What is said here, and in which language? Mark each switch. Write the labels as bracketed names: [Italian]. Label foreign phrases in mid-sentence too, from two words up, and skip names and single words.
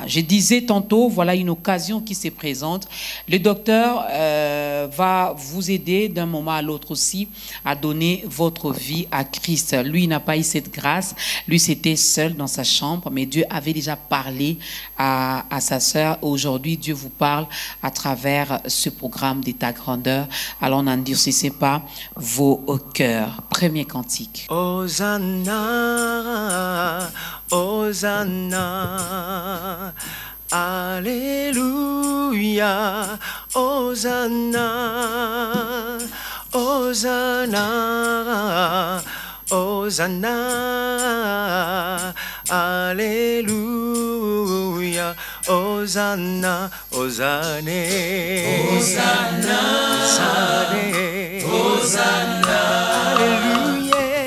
[French] Je disais tantôt, voilà une occasion qui se présente. Le docteur va vous aider d'un moment à l'autre aussi à donner votre vie à Christ. Lui n'a pas eu cette grâce. Lui, c'était seul dans sa chambre, mais Dieu avait déjà parlé à sa sœur. Aujourd'hui, Dieu vous parle à travers ce programme d'État grandeur. Alors n'endurcissez pas vos cœurs. Premier cantique. Hosanna, Hosanna, Alléluia, Hosanna, Hosanna, Hosanna, Alléluia, Hosanna, Hosanna, Hosanna, Hosanna, Alléluia,